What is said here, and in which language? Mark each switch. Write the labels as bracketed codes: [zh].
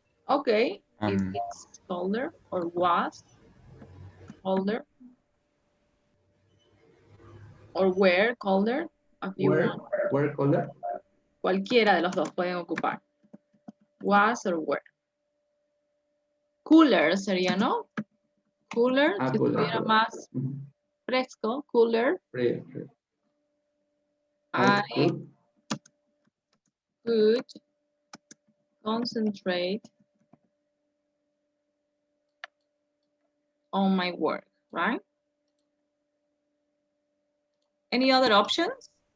[en] Okay, if it's colder or was colder or were colder, as you want. Were colder. [es] Cualquiera de los dos pueden ocupar. [en] Was or were. [es] Cooler sería, ¿no? Cooler, si estuviera más fresco, cooler. [en] I could concentrate on my work, right? Any other options?